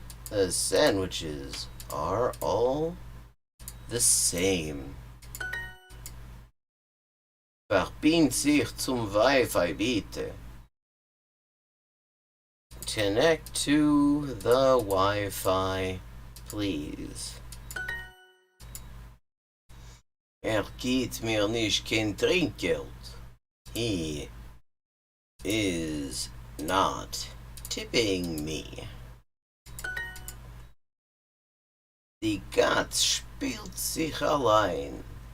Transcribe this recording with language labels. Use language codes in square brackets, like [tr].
[en] The sandwiches are all the same. [de] Verbind sich zum Wi-Fi bitte. [en] Connect to the Wi-Fi, please. [de] Gibt mir nicht kein Trinkgeld. [en] He is not tipping me. [de] Die Katze spielt sich allein.